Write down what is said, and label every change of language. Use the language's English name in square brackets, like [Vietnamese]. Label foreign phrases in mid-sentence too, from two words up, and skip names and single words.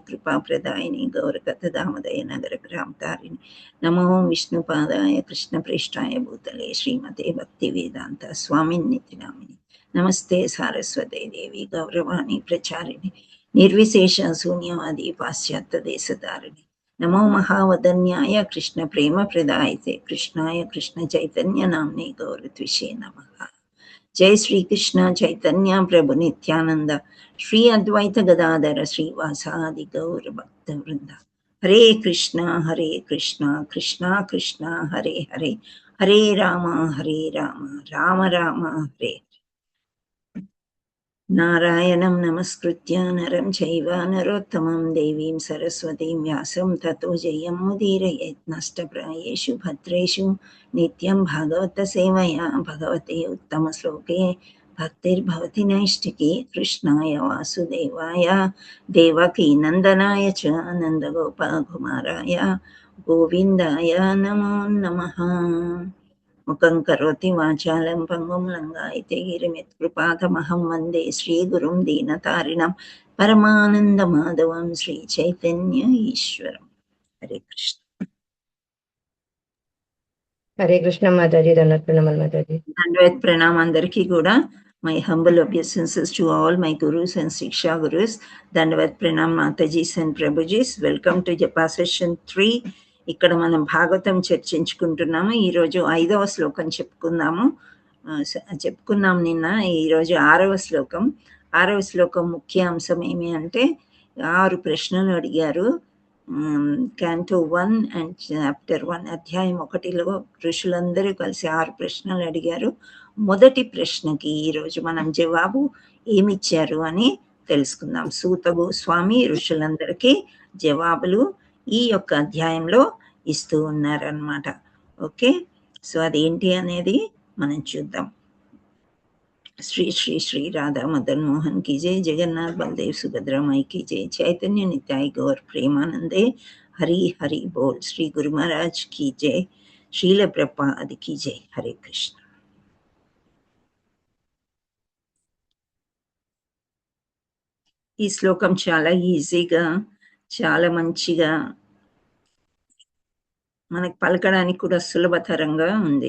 [Sanskrit] कृपाप्रदायिने गौरकथदामदय नगरग्रामतारिणे नमो विष्णुपादाय कृष्णप्रेष्ठाय भूतले श्रीमते भक्तिवेदान्त स्वामिन्निति नामिने नमस्ते सारस्वते देवी गौरवाणी प्रचारिणे निर्विशेष शून्यवादी पाश्चात्यदेशधारिणे नमो महावदन्याय कृष्ण प्रेम प्रदायते कृष्णाय कृष्ण चैतन्य नामने गौरत्विषे नमः। जय श्री कृष्ण चैतन्य प्रभु नित्यानंद श्री अद्वैत गदाधर श्रीवासादि गौर भक्त वृंद। हरे कृष्णा कृष्णा कृष्णा हरे हरे हरे राम राम राम हरे। नारायणं नमस्कृत्य नरं चैव नरोत्तमं देवीं सरस्वतीं व्यासं ततो जयमुदीरयेत्। नष्टप्रायेषु भद्रेषु नित्यं भागवतसेवया भगवते उत्तमश्लोके भक्तिर्भवति नैष्टिकी। कृष्णाय वासुदेवाय देवकीनन्दनाय च नन्दगोपकुमाराय गोविन्दाय नमो नमः। मुखं करोति वाचालं पङ्गुं लङ्घयते गिरिमित्कृपातमहं वन्दे श्रीगुरुं दीनतारिणं परमानन्दमाधवं श्रीचैतन्य ईश्वरं। हरे कृष्ण। [Telugu] హరే కృష్ణ మాతాజీ. దండవత్ ప్రణామాలు మాతాజీ. దండవత్ ప్రణామం అందరికీ కూడా. [English] My humble obeisances to all my gurus and Siksha gurus. [Hindi] दण्डवत् प्रणाम [English] Matajis and Prabhujis. Welcome to Japa Session 3. [Telugu] ఇక్కడ మనం భాగవతం చర్చించుకుంటున్నాము. ఈరోజు 5వ శ్లోకం చెప్పుకున్నాం నిన్న. ఈరోజు 6వ శ్లోకం. 6వ శ్లోకం ముఖ్య అంశం ఏమి అంటే 6 ప్రశ్నలు అడిగారు. [English] Canto 1 and Chapter 1 [Telugu] అధ్యాయం 1లో ఋషులందరూ కలిసి 6 ప్రశ్నలు అడిగారు. మొదటి ప్రశ్నకి ఈరోజు మనం జవాబు ఏమిచ్చారు అని తెలుసుకుందాం. సూత గోస్వామి ఋషులందరికీ జవాబులు ఈ యొక్క అధ్యాయంలో ఇస్తూ ఉన్నారనమాట. [English] okay, so [Telugu] అదేంటి అనేది మనం చూద్దాం. [Hindi] श्री श्री श्री राधा मदन मोहन की जय, जगन्नाथ बलदेव सुभद्रा माई की जय, चैतन्य नित्याय गौर प्रेमानंदे हरि हरि बोल। श्री गुरु महाराज की जय, శ్రీల ప్రభుపాద की जय। हरे कृष्ण। [Telugu] ఈ శ్లోకం చాలా ఈజీగా, చాలా మంచిగా, మనకు పలకడానికి కూడా సులభతరంగా ఉంది.